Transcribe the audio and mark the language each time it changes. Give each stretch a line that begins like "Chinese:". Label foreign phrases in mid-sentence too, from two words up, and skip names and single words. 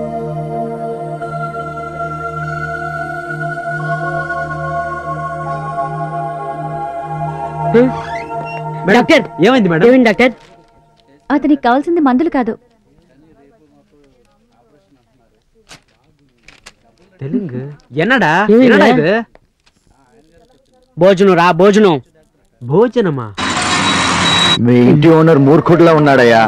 Telugu: డాక్టర్ ఏమైంది మేడం? ఏమైంది డాక్టర్? అతనికి కావాల్సింది మందులు కాదు.
Tamil: తెలుగు என்னடா? என்னடா இது?
Telugu: భోజనం రా, భోజనం. భోజనమా? మీ ఇంటి ఓనర్ మూర్ఖుడిలా ఉన్నాడయ్యా.